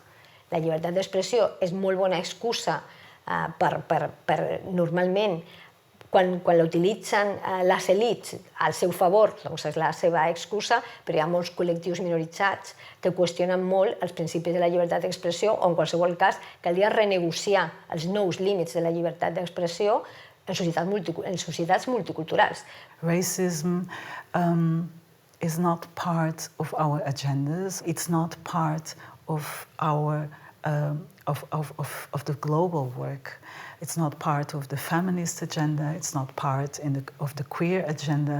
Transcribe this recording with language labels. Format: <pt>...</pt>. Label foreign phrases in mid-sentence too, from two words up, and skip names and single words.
<ca>La llibertat d'expressió és molt bona excusa per normalment, quan l'utilitzen les elits al seu favor, doncs és la seva excusa, però hi ha molts col·lectius minoritzats que qüestionen molt els principis de la llibertat d'expressió o, en qualsevol cas, caldria renegociar els nous límits de la llibertat d'expressió en societats multiculturals.</ca> <en>Racism is not part of our agendas. It's not part of our of the global work. It's not part of the feminist agenda. It's not part of the queer agenda.</en>